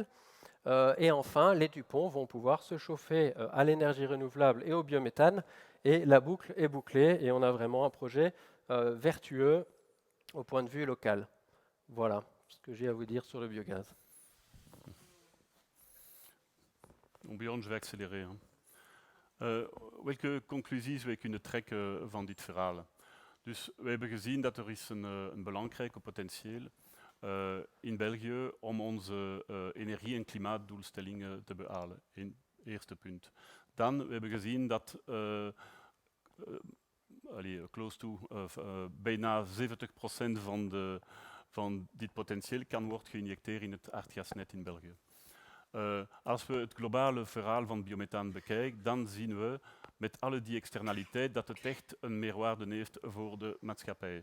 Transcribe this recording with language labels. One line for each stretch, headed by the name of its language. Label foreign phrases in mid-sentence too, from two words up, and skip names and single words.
French: Et enfin, les Dupont vont pouvoir se chauffer à l'énergie renouvelable et au biométhane. Et la boucle est bouclée et on a vraiment un projet vertueux au point de vue local. Voilà ce que j'ai à vous dire sur le biogaz. Bjorn, je vais accélérer.
Dutch: Welke conclusies wij kunnen trekken van dit verhaal? Dus we hebben gezien dat er is een belangrijke potentieel in België om onze energie- en klimaatdoelstellingen te behalen. Eerste punt. Dan we hebben gezien dat
English: close to
Dutch: bijna 70% van dit potentieel kan worden geïnjecteerd in het aardgasnet in België. Als we het globale verhaal van biomethaan bekijken, dan zien we met alle die externaliteit dat het echt een meerwaarde heeft voor de maatschappij.